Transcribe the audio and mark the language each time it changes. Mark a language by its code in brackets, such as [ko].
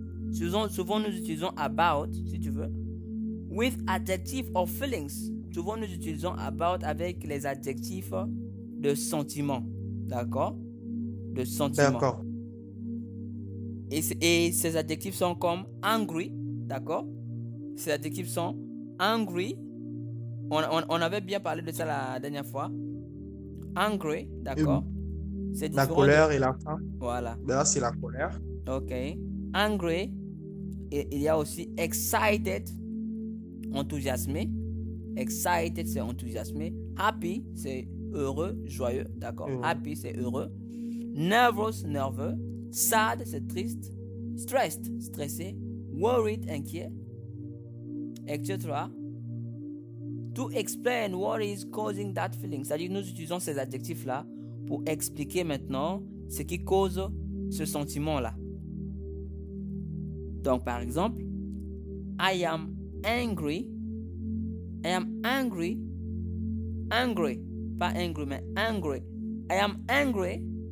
[fr] Souvent nous utilisons about, si tu veux. [en] With adjective or feelings. [fr] Souvent nous utilisons about avec les adjectifs de sentiment. D'accord? De sentiment. D'accord. Et ces adjectifs sont comme angry. D'accord? Ces adjectifs sont angry. On avait bien parlé de ça la dernière fois. Angry, d'accord? C'est la colère et la faim. Voilà. Là, c'est la colère. Ok. Angry. Et il y a aussi excited, enthousiasmé. Excited, c'est enthousiasmé. Happy, c'est heureux, joyeux, d'accord? Happy, c'est heureux. Nervous, nerveux. Sad, c'est triste. Stressed, stressé. Worried, inquiet, etc. [en] To explain what is causing that feeling. [fr] C'est-à-dire que nous utilisons ces adjectifs-là pour expliquer maintenant ce qui cause ce sentiment-là. Donc, par exemple, [en] I am angry. I am angry. Angry. Pas angry, mais angry. I am angry.